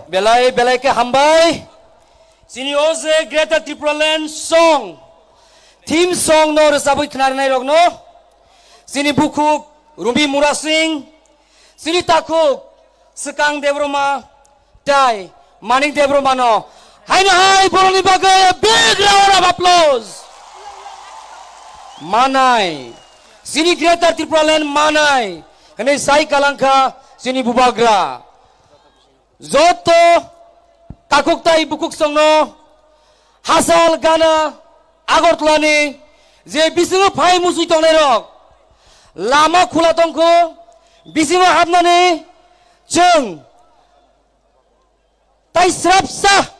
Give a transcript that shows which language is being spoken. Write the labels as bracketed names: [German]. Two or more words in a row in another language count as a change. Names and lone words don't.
[Kok Borok] बेलाय के हामबाय सिनी ओजे ग्रेटर त्रिपुरालैंड [English] song theme song [Kok Borok] नो रोजाबै खोनानाय रगनो सिनी बुकुक रुबि मुरा सिंह सिनी ताकुक सकां देब्रमा टाइ मानिक देब्रमा नो हाय बरनि बागै [English] big round of applause [Kok Borok] Manai Sini Greater Tripuраland Manai Kene Sai Kalangka Sini Bubagra Zoto Kakuktai Bukuk Songno Hasal Gana Agortlani Je Bisingo Pai Musui Tongnai Rok Lama Khula Tongko Bisingo Habnani Jeng Tai Srapsa